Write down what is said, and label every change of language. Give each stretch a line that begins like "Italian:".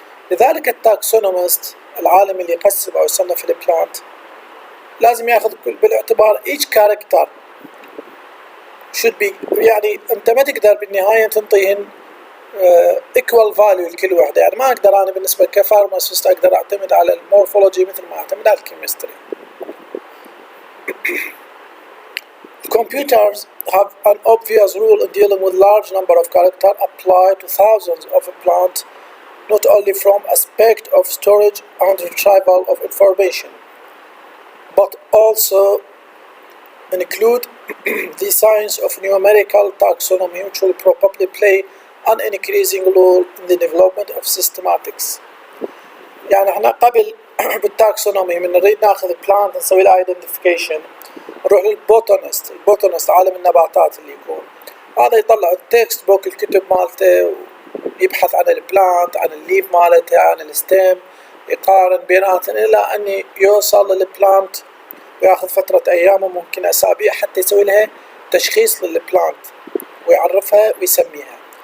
Arabic: لذلك التاكسونومست العالم اللي يقسم او يصنف البلانت لازم ياخذ بالاعتبار
English: each character should be،
Arabic: يعني انت ما تقدر بالنهايه تنطيهن
English: equal value
Arabic: لكل وحده. يعني ما اقدر انا بالنسبه كفارماسيست اقدر اعتمد على المورفولوجي مثل ما اعتمد على الكيمستري.
English: Computers have an obvious rule in dealing with large number of characters applied to thousands of plants, not only from aspect of storage and retrieval of information, but also include the science of numerical taxonomy, which will probably play an increasing role in the development of systematics.
Arabic: يعني احنا قبل بالتاكسونومي من نريد ناخذ بلانت نسوي له ايدنتيفيكيشن، نروح للبوتانست، البوتانست عالم النباتات اللي يكون هذا يطلع التكست بوك الكتب مالته يبحث عن البلانت، عن الليف مالته، عن الستيم، يقارن بيناتهم الى ان يوصل للبلانت وياخذ فترة ايام وممكن اسابيع حتى يسوي لها تشخيص للبلانت ويعرفها ويسميها.